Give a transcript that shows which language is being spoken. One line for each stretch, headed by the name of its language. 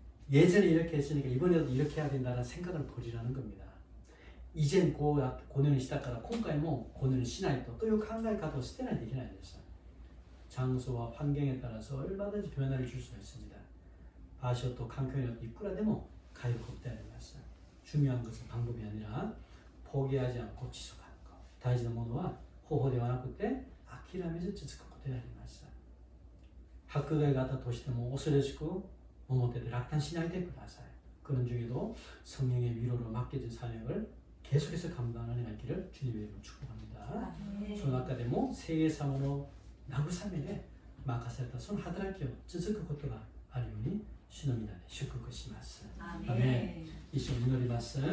Korean: 예전에 이렇게 했으니까 이번에도 이렇게 해야 된다는 생각을 버리라는 겁니다.
Japanese: 以前このようにしたから今回もこのようにしないという考え方を捨てないといけないんです。
Korean: 장소와 환경에 따라서 얼마든지 변화를 줄 수가 있습니다.
Japanese: 場所と環境によっていくらでも変えることであります。
Korean: 중요한 것은 방법이 아니라 포기하지 않고 지속하는 것.
Japanese: 大事なものは方法ではなくて諦めず続くことであります。
Korean: 학교에 가다
Japanese: としても恐ろしく思ってて落胆しないでください。
Korean: 그런 중에도 성령의 위로로 맡겨진 사명을 계속해서 감당하는 있기를 주님의 이름으로 축복합니다.
Japanese: その中でも聖霊様の慰めで任されたその働きを続くことがあるように主の皆で祝福します。アメン。一緒に祈ります。